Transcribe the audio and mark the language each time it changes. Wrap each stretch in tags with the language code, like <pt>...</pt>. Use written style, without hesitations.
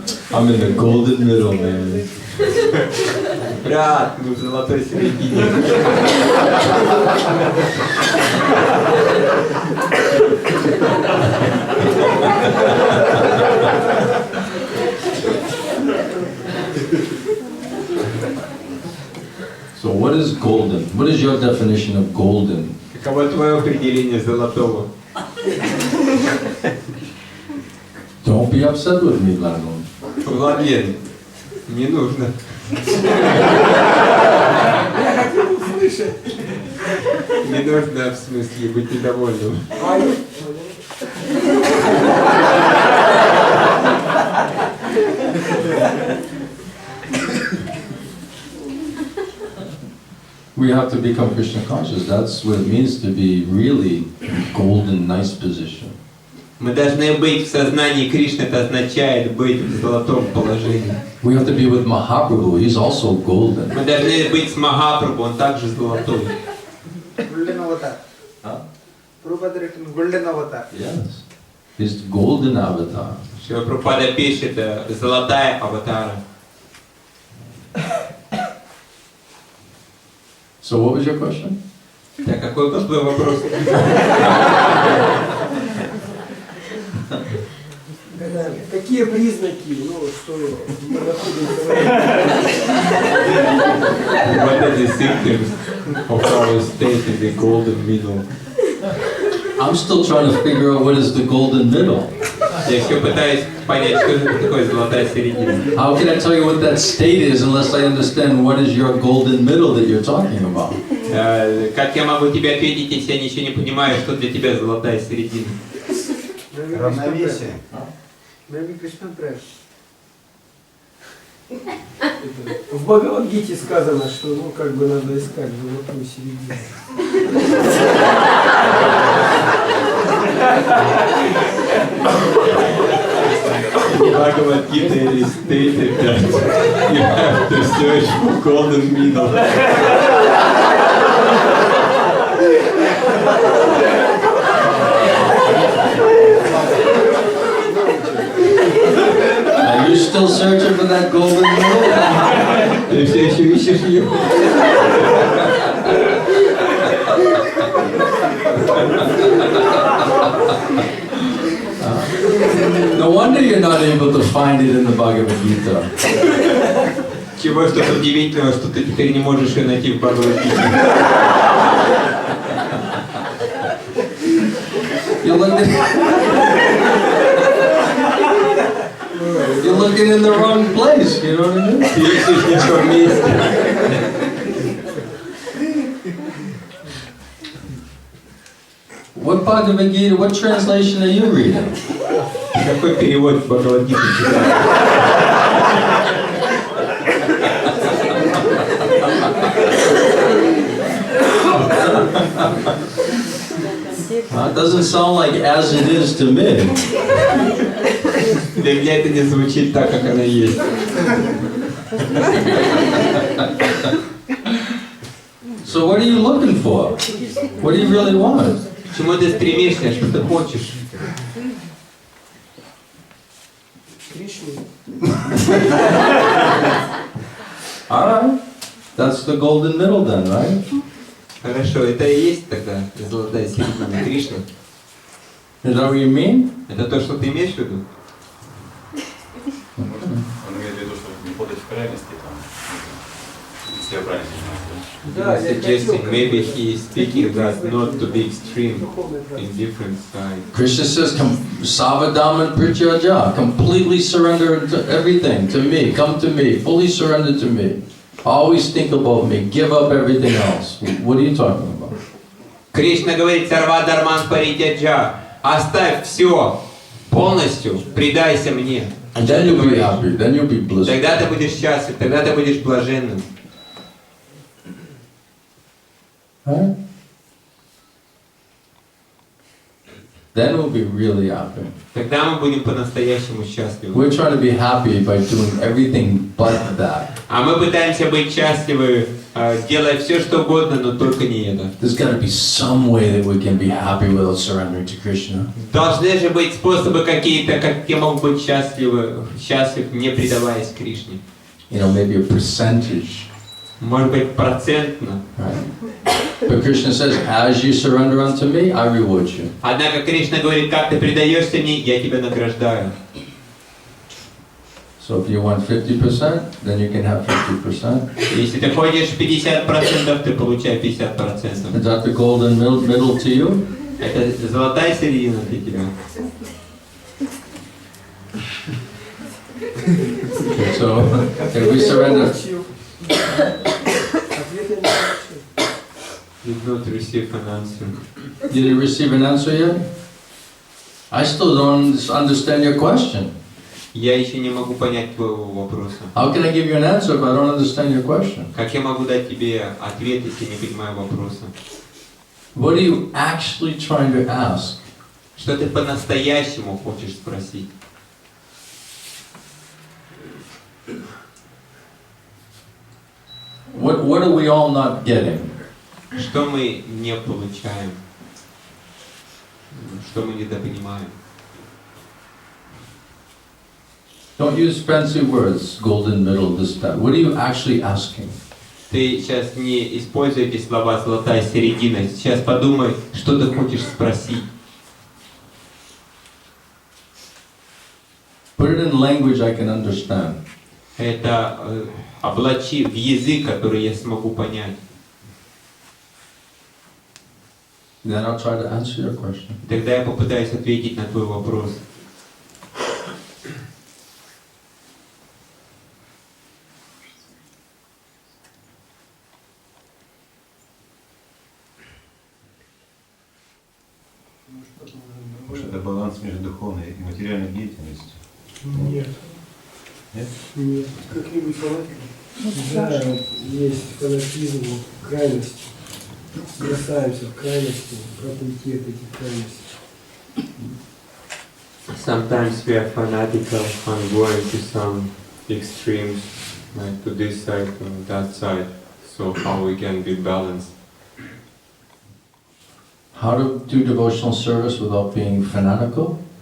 <en>I'm in the golden middle, man.</en> <ru>Брат, ну в золотой середине.</ru> <en>So what is golden? What is your definition of golden?</en> <ru>Каково твое определение золотого?</ru> <en>Don't be upset with me, Lionel.</en> <ru>Владлен, не нужно. Не нужно, в смысле, быть недовольным.</ru> <en>We have to become Krishna conscious. That's what it means to be really golden, nice position.</en> <ru>Мы должны быть в сознании Кришны, это означает быть в золотом положении.</ru> <en>We have to be with Mahaprabhu. He's also golden.</en> <ru>Мы должны быть с Махапрабху, он также золотой.</ru> <en>Golden avatar. Huh? Prabhupada written golden avatar. Yes. He's the golden avatar.</en> <ru>Шрила Прабхупада пишет, золотая аватара.</ru> <en>So what was your question?</en> <ru>Так, какой был твой вопрос? Какие признаки, ну, что мы находимся в</ru> <en>What are the symptoms of our state in the golden middle? I'm still trying to figure out what is the golden middle.</en> <ru>Я еще пытаюсь понять, что же такое золотая середина.</ru> <en>How can I tell you what that state is unless I understand what is your golden middle that you're talking about?</en> <ru>Как я могу тебе ответить, если я ничего не понимаю, что для тебя золотая середина? Равновесие.</ru> <en>Maybe Krishna prayer.</en> <ru>В Бхагавад-гите сказано, что ну как бы надо искать золотую середину.</ru> <en>Bhagavad Gita is stated that you have to search for golden middle. Are you still searching for that golden middle?</en> <ru>Ты все еще ищешь ее?</ru> <en>No wonder you're not able to find it in the Bhagavad Gita.</en> <ru>Чего что-то удивительного, что ты теперь не можешь ее найти в Бхагавад-гите.</ru> <en>You're looking in the wrong place, you know what I mean?</en> <ru>Ты ищешь не в том месте.</ru> <en>What Bhagavad Gita, what translation are you reading?</en> <ru>Какой перевод Бхагавад-гиты читаешь?</ru> <en>It doesn't sound like as it is to me.</en> <ru>Для меня это не звучит так, как она есть.</ru> <en>So what are you looking for? What do you really want?</en> <ru>К чему ты стремишься, что ты хочешь? Кришну.</ru> <en>Alright. That's the golden middle then, right?</en> <ru>Хорошо, это и есть тогда золотая середина Кришны.</ru> <en>Is that what you mean?</en> <ru>Это то, что ты имеешь в виду? Он имеет в виду, что не подать в крайности, там, если я правильно понимаю. Да, я</ru> <en>Suggesting</en> <ru>хотел,</ru> <en>maybe</en> <ru>как бы,</ru> <en>he is speaking that not to be extreme in different sides. Krishna says, Savadam and Prityaja, completely surrender to everything, to me, come to me, fully surrender to me. Always think about me, give up everything else. What are you talking about?</en> <ru>Кришна говорит,</ru> <sa>сарва дарман паритяджа,</sa> <ru>оставь все полностью, предайся мне.</ru> <en>And then you'll be happy, then you'll be blissful.</en> <ru>Тогда ты будешь счастлив, тогда ты будешь блаженным.</ru> <en>Right? then we'll be really happy.</en> <ru>Тогда мы будем по-настоящему счастливы.</ru> <en>We're trying to be happy by doing everything but that.</en> <ru>А мы пытаемся быть счастливы, делая все, что угодно, но только не это.</ru> <en>There's got to be some way that we can be happy without surrendering to Krishna.</en> <ru>Должны же быть способы какие-то, как я могу быть счастлив, не предаваясь Кришне.</ru> <en>You know, maybe a percentage.</en> <ru>Может быть, процентно.</ru> <en>Right? But Krishna says, as you surrender unto me, I reward you.</en> <ru>Однако Кришна говорит, как ты предаешься мне, я тебя награждаю.</ru> <en>So if you want 50%, then you can have 50%.</en> <ru>Если ты хочешь 50%, ты получай 50%.</ru> <en>Is that the golden middle to you?</en> <ru>Это золотая середина для тебя.</ru> <en>Okay, so if we surrender,</en> <ru>Ответ я не получил.</ru> <en>Did not receive an answer. did you receive an answer yet? I still don't understand your question.</en> <ru>Я еще не могу понять твоего вопроса.</ru> <en>How can I give you an answer if I don't understand your question?</en> <ru>Как я могу дать тебе ответ, если не понимаю вопроса?</ru> <en>What are you actually trying to ask?</en> <ru>Что ты по-настоящему хочешь спросить?</ru> <en>What are we all not getting?</en> <ru>Что мы не получаем? Что мы недопонимаем?</ru> <en>Don't use fancy words, golden middle, this, that. What are you actually asking?</en> <ru>Ты сейчас не используй эти слова «золотая середина». Сейчас подумай, что ты хочешь спросить.</ru> <en>Put it in language I can understand.</en> <ru>Это облачи в язык, который я смогу понять.</ru> <en>Then I'll try to answer your question.</en> <ru>Тогда я попытаюсь ответить на твой вопрос. Может, это баланс между духовной и материальной деятельностью? Нет. Нет? Нет. Какие-нибудь фанатики? Да, вот есть фанатизм, вот, крайности. Бросаемся в крайности, как уйти от этих крайностей.</ru> <en>Sometimes we are fanatical and going to some extremes, like to this side and that side. So how we can be balanced? How to do devotional service without being fanatical?</en>